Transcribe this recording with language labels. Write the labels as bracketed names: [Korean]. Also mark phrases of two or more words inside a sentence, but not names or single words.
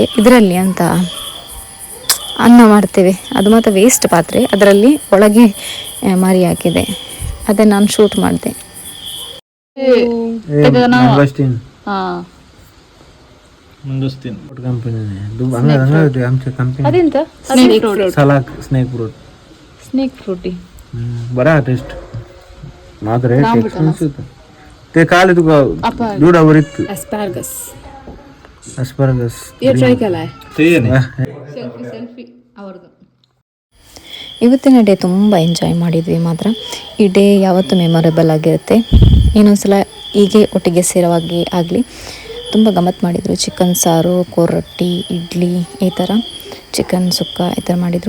[Kannada] ಇದರಲ್ಲಿ ಅಂತ ಅನ್ನ ಮಾಡ್ತೇವೆ, ಅದು ಮಾತ್ರ ವೇಸ್ಟ್ ಪಾತ್ರೆ, ಅದರಲ್ಲಿ ಒಳಗೆ ಮರಿ ಹಾಕಿದೆ. ಅದನ್ನು ನಾನು ಶೂಟ್ ಮಾಡಿದೆ. ಮುಂದಸ್ತೀನಿ [Konkani] ಕಂಪನಿ आमच्या कंपनी [Kannada] ಅದೆಂತ [English] सलाक snake fruit snake fruity [Konkani] बरा टेस्ट मात्र [English] rate expensive [Konkani] ते काल तुका दुडावर इतकं अस्पार्गस अस्परगस ये ट्राय केलाय [Kannada] ಸೆಲ್ಫಿ ಅವ್ರದ್ದು. ಇವತ್ತಿನ ಡೇ ತುಂಬ ಎಂಜಾಯ್ ಮಾಡಿದ್ವಿ ಮಾತ್ರ. ಈ ಡೇ ಯಾವತ್ತೂ ಮೆಮೊರೇಬಲ್ ಆಗಿರುತ್ತೆ. ಇನ್ನೊಂದ್ಸಲ ಹೀಗೆ ಒಟ್ಟಿಗೆ ಸೇರವಾಗಿ ಆಗಲಿ. ತುಂಬ ಗಮ್ಮತ್ತು ಮಾಡಿದರು. ಚಿಕನ್ ಸಾರು, ಕೋರೊಟ್ಟಿ, ಇಡ್ಲಿ, ಈ ಥರ ಚಿಕನ್ ಸುಕ್ಕ ಈ ಥರ ಮಾಡಿದರು.